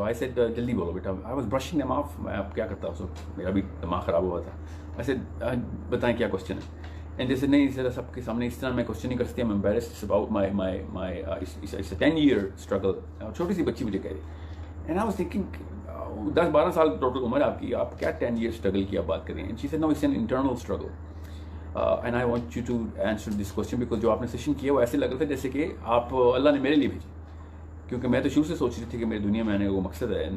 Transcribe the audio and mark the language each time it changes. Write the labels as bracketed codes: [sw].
[hi] तो I said जल्दी बोलो बेटा. [en] I was brushing them off. [hi] मैं अब क्या करता हूँ, मेरा भी दिमाग ख़राब हुआ था. आई सेड बताएं क्या क्वेश्चन है. एंड जैसे नहीं सर सबके सामने इस तरह मैं क्वेश्चन नहीं कर सकती. [en] I'm embarrassed about my it's a 10-year struggle. [hi] छोटी सी बच्ची मुझे कह रही. [en] and I was thinking [hi] 10-12 साल टोटल उम्र आपकी, आप क्या 10 year स्ट्रगल की आप बात कर रही हैं. [en] she said no it's an internal struggle and I want you to answer this question because [hi] जो आपने सेशन किया वो ऐसे लग रहा था जैसे कि आप अल्लाह ने मेरे लिए भेजे, क्योंकि मैं तो शुरू से सोच रही थी कि मेरी दुनिया में आने का वो मकसद है.